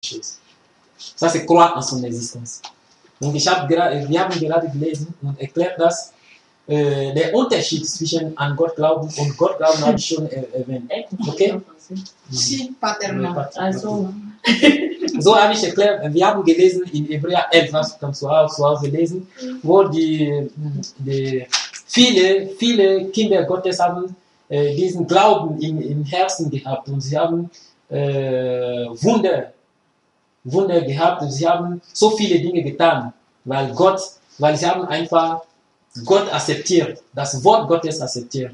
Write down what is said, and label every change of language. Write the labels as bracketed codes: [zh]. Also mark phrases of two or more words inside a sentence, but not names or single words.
[fr] choses. Ça, c'est croire en son existence. [de] Und wir haben gerade gelesen und erklärt, dass der Unterschied zwischen an Gott glauben und Gott glauben habe ich schon erwähnt. Okay? [fr] Si, pas tellement. [de] Also, So habe ich erklärt, wir haben gelesen in Hebräer 11, was kannst du auch zu Hause lesen, wo die viele Kinder Gottes haben diesen Glauben im Herzen gehabt und sie haben Wunder gehabt und sie haben so viele Dinge getan, weil sie haben einfach Gott akzeptiert, das Wort Gottes akzeptiert.